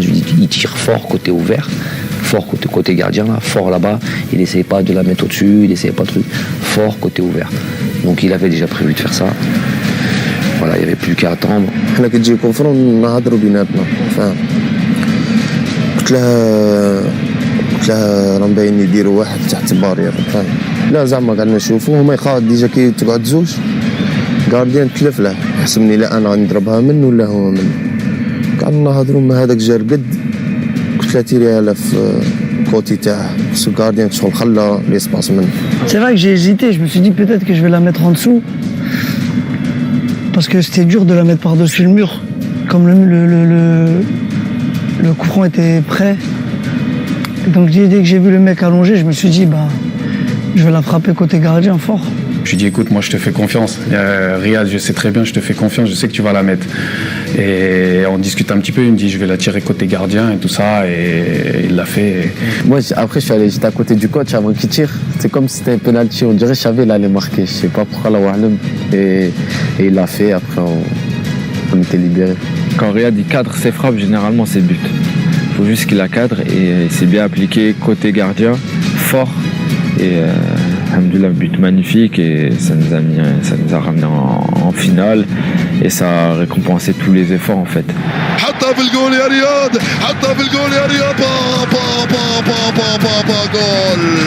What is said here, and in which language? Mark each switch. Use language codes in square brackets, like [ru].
[fr] Je lui ai dit, il tire fort côté ouvert. Fort côté gardien, là, fort là-bas. Il n'essayait pas de la mettre au-dessus, il n'essayait pas de truc. Fort côté ouvert. Donc il avait déjà prévu de faire ça. Voilà, il n'y avait plus qu'à attendre. [ar] حنا كتجي كونفرون نهضروا بيناتنا فاهم. قلت له راه مبين يديروا واحد تحت البارير فاهم. لا زعما قعدنا نشوفوا هما يخاف ديجا كي تقعد زوج غارديان تلف له حسبني لا انا غنضربها منه ولا هو منه. قعدنا نهضروا ما هذاك جا رقد قلت له تيريها له في كوتي تاعه خصو غارديان شغل خلى ليسباس منه. [fr] C'est vrai que j'ai hésité, je me suis dit peut-être que je vais la mettre en dessous. Parce que c'était dur de la mettre par-dessus le mur. Comme le coup franc était prêt. Donc dès que j'ai vu le mec allongé, je me suis dit je vais la frapper côté gardien fort. Je lui ai dit écoute, moi je te fais confiance. Riyad, je sais très bien, je te fais confiance, je sais que tu vas la mettre. Et on discute un petit peu, il me dit je vais la tirer côté gardien et tout ça, et il l'a fait. Moi après j'étais à côté du coach avant qu'il tire. C'est comme si c'était un penalty, on dirait que je savais qu'il allait marquer. Je sais pas pourquoi la Wahlem. Et il l'a fait, après on était libérés. Quand Riyad il cadre ses frappes, généralement c'est but. Il faut juste qu'il la cadre et c'est bien appliqué côté gardien, fort. Et alhamdoulilah, but magnifique et ça nous a ramené en finale et ça a récompensé tous les efforts en fait. [ar] حطها في الجول يا رياض، حطها في الجول يا رياض، جول.